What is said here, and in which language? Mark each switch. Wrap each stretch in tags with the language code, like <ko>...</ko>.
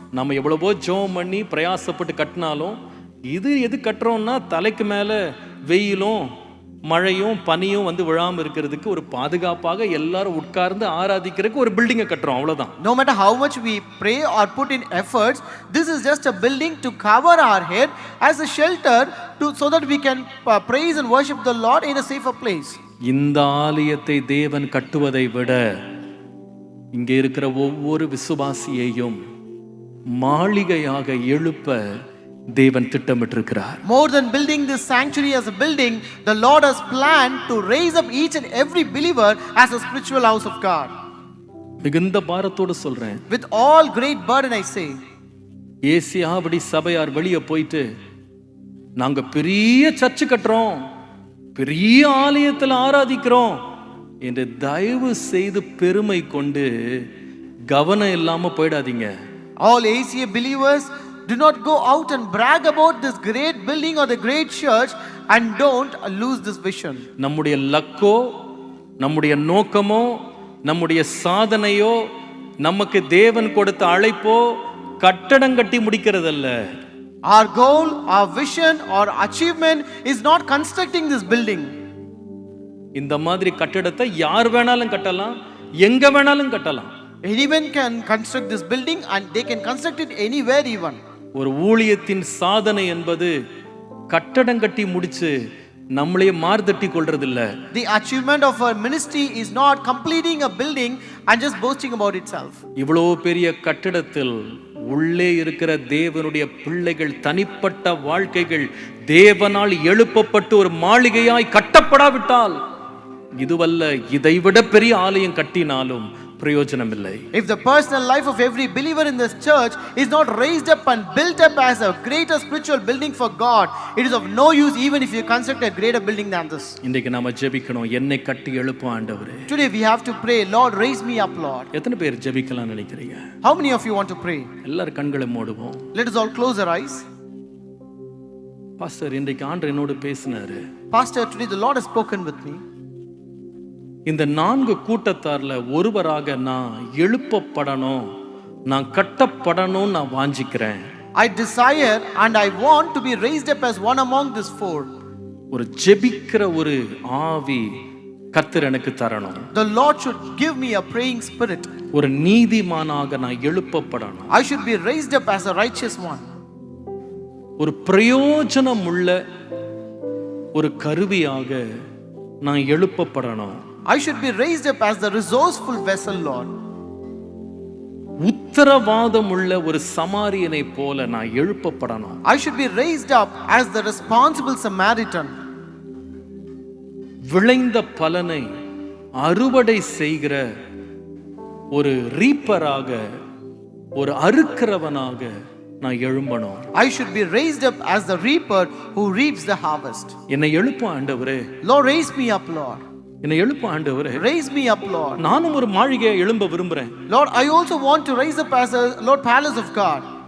<ta>நம்ம எவ்வளவோ ஜெபம் பண்ணி பிரயாசப்பட்டு கட்டினாலும் இது எது கட்டுறோம்னா தலைக்கு மேல வெயிலும் மழையும் பனியும் வந்து விழாம இருக்கிறதுக்கு ஒரு பாதுகாப்பாக எல்லாரும் உட்கார்ந்து ஆராதிக்கிறதுக்கு ஒரு பில்டிங்கை கட்டுறோம், அவ்வளவுதான்.</ta> <en>No matter how much we pray or put in efforts, this is just a building to cover our head as a shelter so that we can praise and worship the Lord in a safer place.</en> <ta>இந்த ஆலயத்தை தேவன் கட்டுவதை விட இங்கே இருக்கிற ஒவ்வொரு விசுவாசியையும் மாளிகையாக எழுப்ப தேவன் திட்டமிட்டிருக்கிறார்.</ta> <en>More than building this sanctuary as a building, the Lord has planned to raise up each and every believer as a spiritual house of God.</en> <ta>மிகுந்த பாரத்தோடு சொல்றேன்.</ta> <en>With all great burden I say,</en> <ta>ஏசியாபடி சபையார் வெளியே போயிட்டு நாங்க பெரிய church கட்டுறோம், பெரிய ஆலயத்தில் ஆராதிக்கிறோம் என்று தயவு செய்து பெருமை கொண்டு கவனம் இல்லாம போயிடாதீங்க.</ta> <en>all ACA believers, do not go out and brag about this great building or the great church and don't lose this vision.</en> <ta>நம்முடைய லக்கோ, நம்முடைய நோக்கமோ, நம்முடைய சாதனையோ, நமக்கு தேவன் கொடுத்த அழைப்போ கட்டடம் கட்டி முடிக்கிறதல்ல.</ta> <en>Our goal, our vision or achievement is not constructing this building.</en> <ta>இந்த மாதிரி கட்டடத்தை யார் வேணாலும் கட்டலாம், எங்க வேணாலும் கட்டலாம்.</ta> <en>Anyone can construct this building and they can construct it anywhere even.</en> <ta>ஒரு ஊழியத்தின் சாதனை என்பது கட்டடம் கட்டி முடிச்சு நம்மளே மார்தட்டி கொள்றதில்ல.</ta> <en>The achievement of our ministry is not completing a building and just boasting about itself.</en> <ta>இவ்வளோ பெரிய கட்டடத்தில் உள்ளே இருக்கிற தேவனுடைய பிள்ளைகள் தனிப்பட்ட வாழ்க்கைகள் தேவனால் எழுப்பப்பட்டு ஒரு மாளிகையாய் கட்டப்படாவிட்டால் இதுவல்ல, இதைவிட பெரிய ஆலயம் கட்டினாலும் பிரயோஜனம் இல்லை.</ta> <en>If the personal life of every believer in this church is not raised up and built up as a greater spiritual building for God, it is of no use even if you construct a greater building than this.</en> <ta>இன்றைக்கு நாம ஜெபிக்கணும், என்னை கட்டி எழுப்பு ஆண்டவரே.</ta> <en>Today we have to pray, Lord, raise me up, Lord.</en> <ta>எத்தனை பேர் ஜெபிக்கலாம் நினைக்கிறீங்க?</ta> <en>How many of you want to pray?</en> <ta>எல்லாரும் கண்களை மூடுவோம்.</ta> <en>Let us all close our eyes.</en> <ta>Pastor, இன்றைக்கு ஆண்டவர் என்னோடு பேசினாரு.</ta> <en>Pastor, today the Lord has spoken with me.</en> <ta>இந்த 4 கூட்டத்தார்ல ஒருவராக நான் எழுப்பப்படணும், நான் கட்டப்படணும், நான் வாஞ்சிக்கிறேன்.</ta> <en>I desire and I want to be raised up as one among these 4.</en> <ta>ஒரு ஜெபிக்கிற ஒரு ஆவி கர்த்தர் எனக்கு தரணும்.</ta> <en>The Lord should give me a praying spirit.</en> <ta>ஒரு நீதிமானாக நான் எழுப்பப்படணும்.</ta> <en>I should be raised up as a righteous one.</en> <ta>ஒரு பிரயோஜனம் உள்ள ஒரு கருவியாக நான் எழுப்பப்படணும்.</ta> <en>I should be raised up as the resourceful vessel, Lord.</en> <ta>உத்தரவாதம் உள்ள ஒரு சமாரியனை போல நான் எழுப்பப்படணும்.</ta> <en>I should be raised up as the responsible Samaritan.</en> <ta>விளைந்த பலனை அறுவடை செய்கிற ஒரு ரீப்பராக, ஒரு அறுக்கிறவனாக நான் எழும்பணும்.</ta> <en>I should be raised up as the reaper who reaps the harvest.</en> <ta>என்னை எழுப்பும் ஆண்டவரே.</ta> <en>Lord, raise me up, Lord.</en> <ta>என்னை எழுப்பும் ஆண்டவரே.</ta> <en>Raise me up, Lord.</en> <ta>நானும் ஒரு மாளிகையை எழும்ப விரும்புறேன்.</ta> <en>Lord, I also want to rise up as a Lord palace of God.</en>